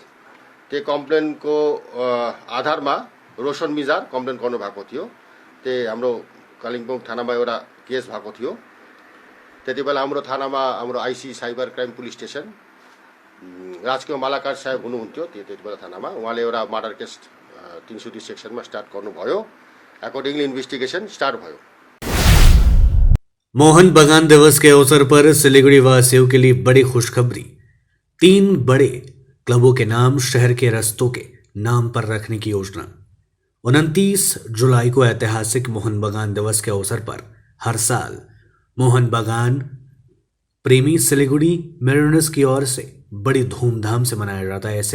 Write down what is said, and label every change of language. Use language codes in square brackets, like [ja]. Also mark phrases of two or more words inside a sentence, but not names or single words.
[ne] त्यो कम्प्लेनको आधारमा रोशन मिजार कम्प्लेन गर्नुभएको थियो। त्यही हाम्रो कालिम्पोङ थानामा एउटा केस भएको थियो। त्यति बेला हाम्रो थानामा हाम्रो आइसी [en] cyber crime police station [ne] राजकीय मालाकार साहेब हुनुहुन्थ्यो त्यति बेला थानामा। उहाँले एउटा [en] murder case [ne] 330 सेक्सनमा स्टार्ट गर्नुभयो। [en] accordingly investigation start [ne] भयो। [hi] मोहन बागान दिवस के अवसर पर सिलीगुड़ी वासियों के लिए बड़ी खुशखबरी। 3 बड़े क्लबों के नाम शहर के रस्तों के नाम पर रखने की योजना। 29 जुलाई को ऐतिहासिक मोहन बागान दिवस के अवसर पर हर साल मोहन बागान प्रेमी सिलीगुड़ी मेरिनर्स की ओर से बड़ी धूमधाम से मनाया जाता है।